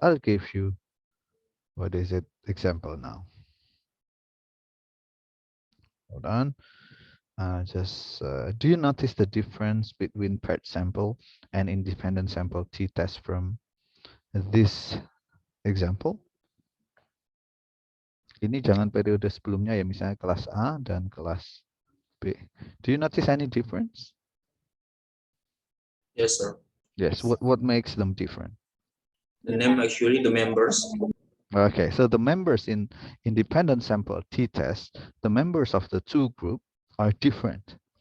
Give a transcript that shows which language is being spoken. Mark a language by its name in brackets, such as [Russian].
[English] I'll give you, what is it, example now. Hold on. Do you notice the difference between paired sample and independent sample t-test from this example? [Indonesian] Ini jangan periode sebelumnya ya, misalnya kelas A dan kelas B. [English] Do you notice any difference? Yes, sir. Yes. What makes them different? The name, actually, the members. Okay, so the members in independent sample t-test, the members of the two group are different.